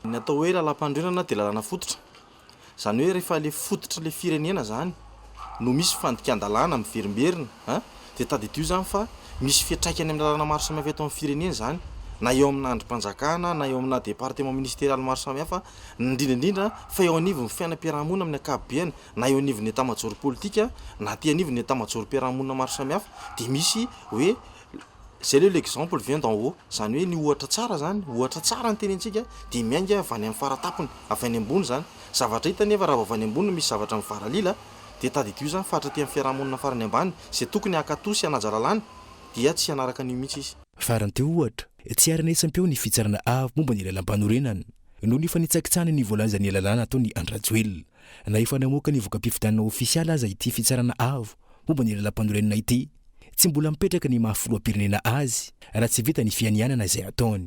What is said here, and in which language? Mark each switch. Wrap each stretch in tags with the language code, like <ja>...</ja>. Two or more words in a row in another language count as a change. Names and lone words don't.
<mg>Ny atao hoe lalam-pandrenana dia lalàna fototra. Zany hoe rehefa le fototra le firenena zany no misy fandikan-dalàna miverimberina dia tadidio zany fa misy fiantraikany amin'ny lalàna maro samihafa eto amin'ny firenena zany, na eo amina androm-panjakana na eo amina</mg> <fr>département ministériel</fr> <mg>maro samihafa, indrindra fa eo anivon'ny fiainam-piarahamonina amin'ny ankapobeny, na eo anivon'ny</mg> <fr>état-major</fr> <mg>politika na aty anivon'ny</mg> <fr>état-major</fr> <mg>piarahamonina maro samihafa, dia misy hoe</mg> <fr>c'est l'exemple vient d'en haut,</fr> <mg>zany hoe ny ohatra tsara zany, ohatra tsara ny tenentsika dia miainga avy any amin'ny faratapony, avy any ambony zany. Zavatra hita nefa raha avy any ambony misy zavatra mivaralila dia tadidio zany fatra ty amin'ny fiarahamonina farany ambany izay tokony hakatosy hanaja lalàna dia tsy hanaraka an'io mihitsy izy. Farany teo ohatra tsy ara-naisam-peo ny fitsarana avy momba ny lalam-panorenana noho ny fanitsakitsahana ny voalanjany lalàna atao ny andrajoelona na efa namoaka ny voka-pifidanana ofisialy aza ity fitsarana avy momba ny lalam-panorenana ity, tsy mbola mipetraka ny mahafoloam-pirenena azy raha tsy vita ny fianianana izay ataony.</mg>